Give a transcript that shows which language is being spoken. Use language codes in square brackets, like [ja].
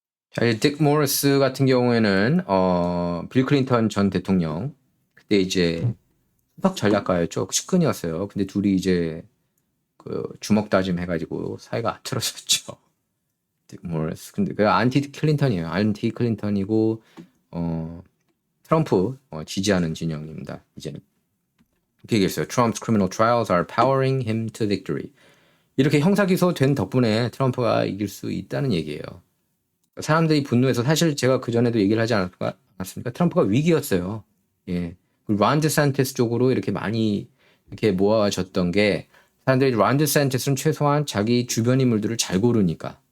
[ko] 자, 이제 딕 모리스 같은 경우에는 빌 클린턴 전 대통령 그때 이제 수석 전략가였죠. 측근이었어요. 근데 둘이 이제 주먹 다짐 해가지고 사이가 틀어졌죠. 딕 모리스. 근데 그 안티 클린턴이에요. 안티 클린턴이고 트럼프 지지하는 진영입니다. 이제는 이렇게 얘기했어요. [en] Trump's criminal trials are powering him to victory. [ko] 이렇게 형사 기소된 덕분에 트럼프가 이길 수 있다는 얘기예요. 사람들이 분노해서 사실 제가 그 전에도 얘기를 하지 않았습니까? 트럼프가 위기였어요. 예. 론 디샌티스 쪽으로 이렇게 많이 이렇게 모아졌던 게 사람들이 론 디샌티스는 최소한 자기 주변 인물들을 잘 고르니까.